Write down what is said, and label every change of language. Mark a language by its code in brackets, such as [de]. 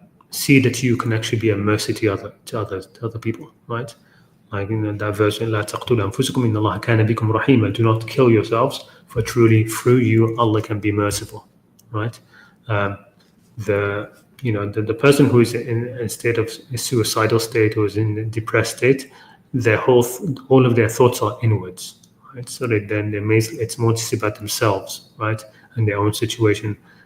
[en] See that you can actually be a mercy to other people, right? Like in that verse, [ar] لا تقتلوا أنفسكم إن الله كان بكم رحيما. [en] Do not kill yourselves, for truly through you Allah can be merciful, right? The person who is in a state of a suicidal state or is in a depressed state, all of their thoughts are inwards, right? So it's more just about themselves, right, and their own situation.